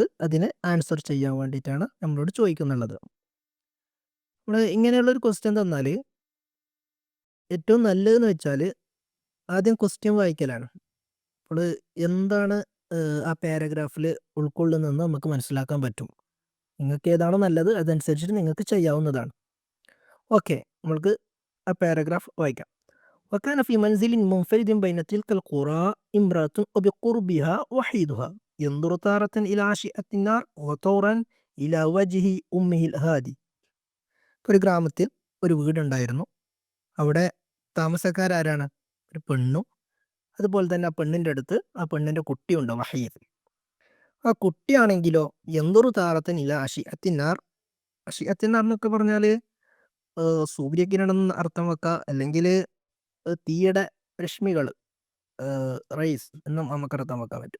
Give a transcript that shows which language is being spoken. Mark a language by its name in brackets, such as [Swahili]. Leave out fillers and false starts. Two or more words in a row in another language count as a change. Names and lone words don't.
[Malayalam] അതിന് ആൻസർ ചെയ്യാൻ വേണ്ടിയിട്ടാണ് നമ്മളോട് ചോദിക്കുന്നുള്ളത്. നമ്മൾ ഇങ്ങനെയുള്ളൊരു ക്വസ്റ്റ്യൻ തന്നാൽ ഏറ്റവും നല്ലതെന്ന് വെച്ചാൽ ആദ്യം ക്വസ്റ്റ്യൻ വായിക്കലാണ്. അപ്പോൾ എന്താണ് ആ പാരഗ്രാഫിൽ ഉൾക്കൊള്ളുന്നതെന്ന് നമുക്ക് മനസ്സിലാക്കാൻ പറ്റും. നിങ്ങൾക്ക് ഏതാണോ നല്ലത് അതനുസരിച്ചിട്ട് നിങ്ങൾക്ക് ചെയ്യാവുന്നതാണ്. ഓക്കെ, നമ്മൾക്ക് ആ പാരഗ്രാഫ് വായിക്കാം. [Arabic] وكان في منزل منفرد بين تلك القرى امرأة وبقربها وحيدها ينظر تارة إلى عشيئة النار وطورا إلى وجه أمه الهادي. [Malayalam] ഒരു ഗ്രാമത്തിൽ ഒരു വീടുണ്ടായിരുന്നു. അവിടെ താമസക്കാരാരാണ്? ഒരു പെണ്ണും അതുപോലെ തന്നെ ആ പെണ്ണിൻ്റെ അടുത്ത് ആ പെണ്ണിൻ്റെ കുട്ടിയുണ്ട്, വഹീദ്. ആ കുട്ടിയാണെങ്കിലോ എന്തൊരു [Arabic] تارة إلى أشعة النار. [Malayalam] അഷിഅത്തിനാർ എന്നൊക്കെ പറഞ്ഞാൽ സൂര്യകിരണം എന്ന് അർത്ഥം വെക്കാം, അല്ലെങ്കിൽ തീയുടെ രശ്മികൾ, റൈസ് എന്നും നമുക്ക് അർത്ഥം വെക്കാൻ പറ്റും.